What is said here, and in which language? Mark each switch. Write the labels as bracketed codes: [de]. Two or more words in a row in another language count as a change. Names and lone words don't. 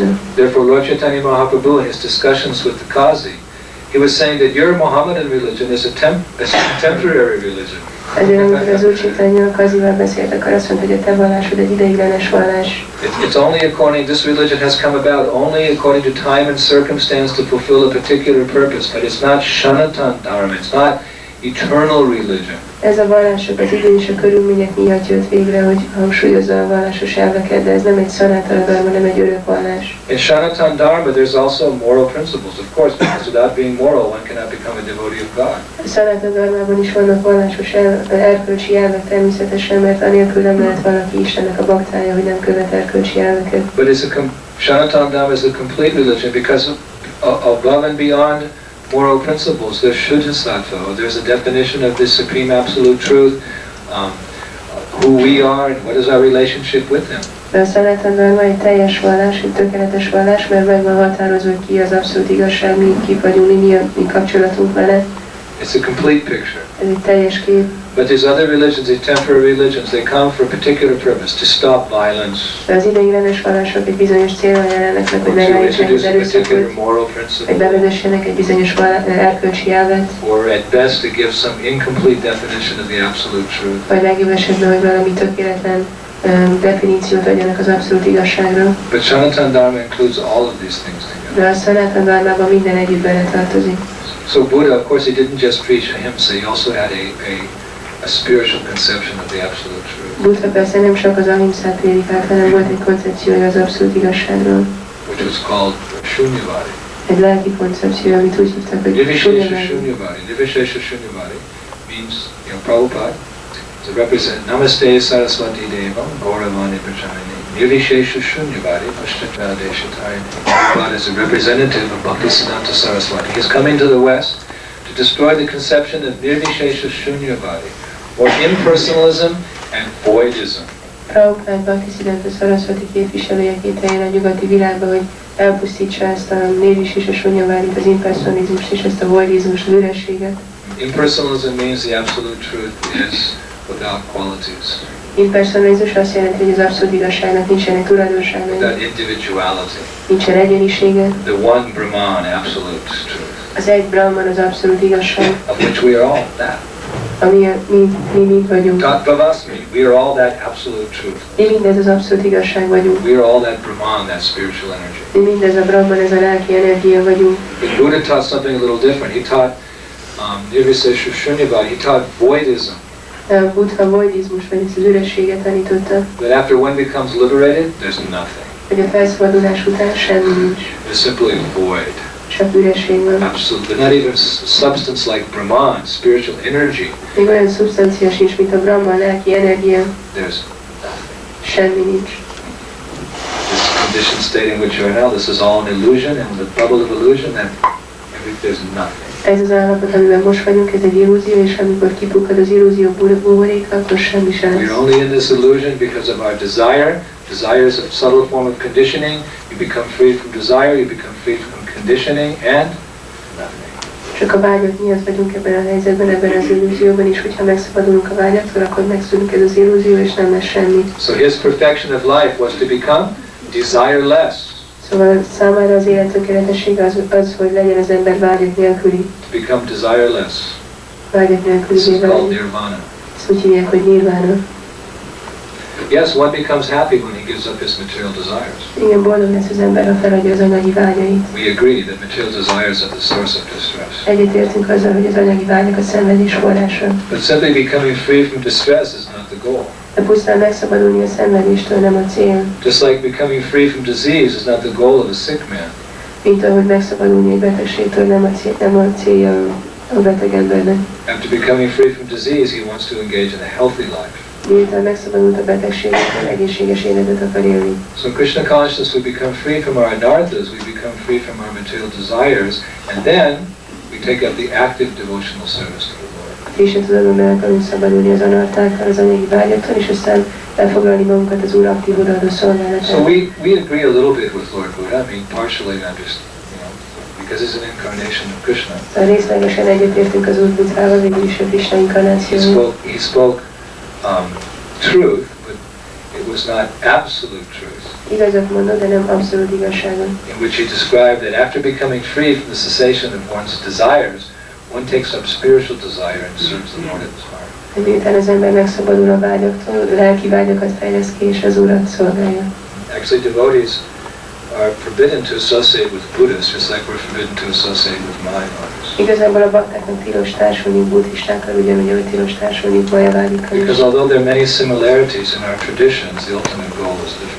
[en] Therefore, Lord Chaitanya Mahaprabhu, in his discussions with the Qazi, He was saying that your Mohammedan religion is a temporary religion. [hu] Ezért amikor az Úr Chaitanya Kazival beszélt, akkor azt mondta, hogy a te vallásod egy ideiglenes vallás. [en] It's only according, this religion has come about only according to time and circumstance to fulfill a particular purpose, but it's not Sanatana Dharma, it's not eternal religion. [hu] Ez a vallások az idő és a körülmények miatt jött végre, hogy hangsúlyozza a vallásos elveket, de ez nem egy Sanatana Dharma, nem egy örök vallás. [en] In Sanatana Dharma there's also moral principles, of course, because without being moral one cannot become a devotee of God. [hu] A Sanatana Dharmában is vannak vallásos erkölcsi elvek természetesen, mert anélkül nem lehet valaki Istennek a baktája, hogy nem követ erkölcsi elveket. [en] But Sanatana Dharma is a complete religion because above and beyond moral principles, there's Shuddhasattva, there's a definition of this supreme absolute truth, who we are and what is our relationship with Him. [hu] De a Sanatana Dharma egy teljes vallás, egy tökéletes vallás, mert meg van határozva, hogy ki az abszolút igazság, mi kik vagyunk, mi kapcsolatunk vele. [en] It's a complete picture. [hu] Ez egy teljes kép. [en] But these other religions, these temporary religions, they come for a particular purpose, to stop violence, [hu] De az ideiglenes vallások egy bizonyos célra jelennek meg, hogy [en] to [hu] megállítsák az [en] introduce a particular [hu] erőszakot, [en] moral [hu] hogy [en] principle, [hu] bevezessenek egy bizonyos erkölcsi elvet, [en] or at best to give some incomplete definition of the absolute truth. [hu] vagy legjobb esetben, hogy valami tökéletlen definíciót adjanak az abszolút igazságra. [en] But Sanatana Dharma includes all of these things together. [hu] De a Sanatana Dharmában minden együtt beletartozik. [en] So Buddha, of course, he didn't just preach ahimsa, he also had a spiritual conception of the absolute truth, [hu] Buddha persze nem csak az ahimszát prédikált, hanem volt egy koncepciója az abszolút igazságról. [en] which was called Shunyavadi. [hu] Egy lelki koncepció, amit úgy hívtak, hogy [sa] Nirvishesha Shunyavadi. Nirvishesha Shunyavadi [en] means, Prabhupada, to represent [sa] Namaste Saraswati Devam, Gauravani Prajamini, Nirvishesha Shunyavadi, Pashtachadeshatayani. [en] Prabhupada is a representative of Bhaktisiddhanta Saraswati. He is coming to the West to destroy the conception of [sa] Nirvishesha Shunyavadi, [en] or impersonalism and voidism. [hu] Prabhupada Bhaktisiddhanta Saraswati képviselőjeként eljön a nyugati világba, hogy elpusztítsa ezt a nirvishesha és a sunyavádit, az impersonalizmust és ezt a voidizmust, az ürességet. [en] Impersonalism means the absolute truth is without qualities, [hu] Impersonalizmus azt jelenti, hogy az abszolút igazságnak nincsenek tulajdonságai, [en] without individuality. [hu] nincsen egyénisége. [en] The one Brahman, absolute truth, [hu] Az egy Brahman az abszolút igazság, [en] of which we are all that. [hu] ami mi mind vagyunk. [sa] Tat Bhavasmi, [en] we are all that absolute truth. [hu] Mi mindez az abszolút igazság vagyunk. [en] We are all that Brahman, that spiritual energy. [hu] Mi mindez a Brahman, ez a lelki energia vagyunk. [en] But Buddha taught something a little different. He taught [sa] Nirvishesha Shunyavadi, [en] he taught voidism. [hu] A Buddha voidizmus, vagy ezt az ürességet tanította, [en] That after one becomes liberated, there's nothing. [hu] hogy a felszabadulás után semmi nincs, [en] There's simply void. [hu] csak üresség van. [en] Absolutely. Not even substance like Brahman, spiritual energy. [hu] Még olyan szubstancia sincs, mint a Brahman, lelki energia, [en] There's nothing. [hu] semmi nincs. [en] This condition state in which you are now, this is all an illusion, and the bubble of illusion, then there's nothing. [hu] Ez az állapot, amiben most vagyunk, ez egy illúzió, és amikor kipukkad az illúzió buboréka, akkor semmi sem [en] We're [hu] lesz. [en] only in this illusion because of our desire. Desire is a subtle form of conditioning. You become free from desire, you become free from conditioning, and nothing. [hu] Csak a vágyat miatt vagyunk ebben a helyzetben, ebben az illúzióban is, hogyha megszabadulunk a vágyaktól, akkor megszűnik ez az illúzió, és nem lesz semmi. [en] So his perfection of life was to become desireless, [hu] Szóval számára az élet tökéletessége az, hogy legyen az ember vágyat nélküli. [en] to become desireless. [hu] Vágyat nélküli [en] This is called [hu] válni. [en] nirvana. [hu] Ezt úgy hívják, hogy nirvana. [en] Yes, one becomes happy when he gives up his material desires. [hu] Igen, boldog lesz az ember, ha feladja az anyagi vágyait. [en] We agree that material desires are the source of distress. [hu] Egyetértünk azzal, hogy az anyagi vágyak a szenvedés forrása. [en] But simply becoming free from distress is not the goal. [hu] De pusztán megszabadulni a szenvedéstől nem a cél. [en] Just like becoming free from disease is not the goal of a sick man. [hu] Mint ahogy megszabadulni egy betegségtől nem a célja a beteg embernek. [en] After becoming free from disease, he wants to engage in a healthy life. [hu] Miután megszabadult a betegségtől, egészséges életet akar élni. [en] So in Krishna consciousness, we become free from our anarthas, we become free from our material desires, and then we take up the active devotional service to the Lord. [hu] Krishna tudatban meg akarunk szabadulni az anartáktól, az anyagi vágyaktól, és aztán elfoglalni magunkat az Úr aktív odaadó [en] So [hu] szolgálatán. [en] we agree a little bit with Lord Buddha, I mean partially because he's an incarnation of Krishna. [hu] Szóval részlegesen egyetértünk az Úr Buddhával, végül is a Krishna inkarnációval. [en] He spoke truth, but it was not absolute truth. [hu] igazat mondott, de nem abszolút igazságot. [en] In which he described that after becoming free from the cessation of one's desires, one takes up spiritual desire and serves the Lord in his heart. [hu] Miután az ember megszabadul a vágyaktól, lelki vágyakat fejlesz ki, és az Urat szolgálja. [en] Actually, devotees are forbidden to associate with Buddhists, just like we're forbidden to associate with Mayavadis. [hu] Igazából a baktáknak tilos társulni buddhistákkal, ugyanúgy, ahogy tilos társulni majavádikkal. [en] Because although there are many similarities in our traditions, the ultimate goal is different.